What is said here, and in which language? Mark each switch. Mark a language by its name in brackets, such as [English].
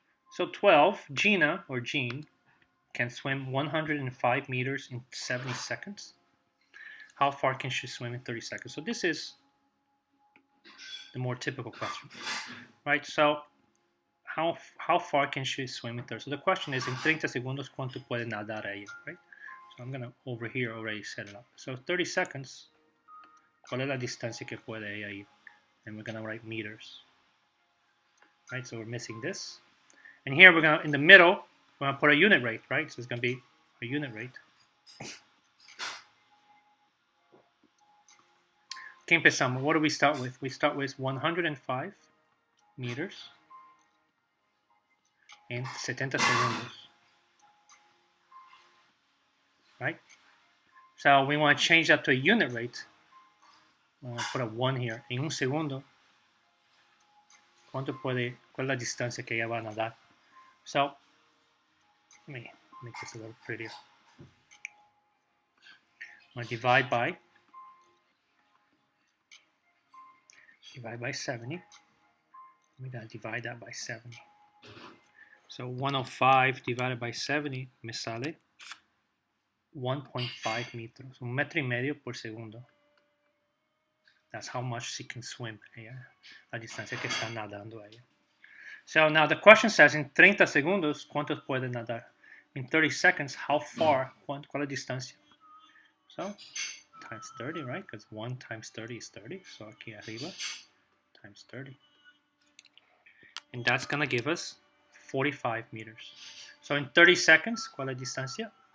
[English] So 12, Gina, or Jean, can swim 105 meters in 70 seconds. How far can she swim in 30 seconds? So this is the more typical question, right? So how far can she swim in 30? So the question is, in 30 [Spanish] segundos, ¿cuánto puede nadar ella, [English] right? So I'm going to, over here, already set it up. So 30 seconds, [Spanish] ¿cuál es la distancia que puede ella ir? [English] And we're going to write meters, right? So we're missing this. And here we're going to, in the middle, we're going to put a unit rate, right? So it's going to be a unit rate. Okay, [Spanish] empezamos. [English] What do we start with? We start with 105 meters [Spanish] en 70 segundos. [English] right? So we want to change that to a unit rate. I'm going to put a 1 here. [Spanish] En un segundo, ¿cuál es la distancia que ella va a nadar? [English] So, let me make this a little prettier. I'm going to divide by 70. We're going to divide that by 70. So 105 divided by 70 [Spanish] me sale 1.5 metros, 1,5 metros por segundo. [English] That's how much she can swim, [Spanish] la distancia que está nadando ella. [English] So now the question says, in 30 [Spanish] segundos, ¿cuántos puede nadar? [English] In 30 seconds, how far, [Spanish] ¿cuál es la distancia? [English] So, times 30, right? Because 1 times 30 is 30. So [Spanish] aquí arriba, [English] times 30. And that's going to give us 45 meters. So in 30 seconds, [Spanish] ¿cuál es la distancia?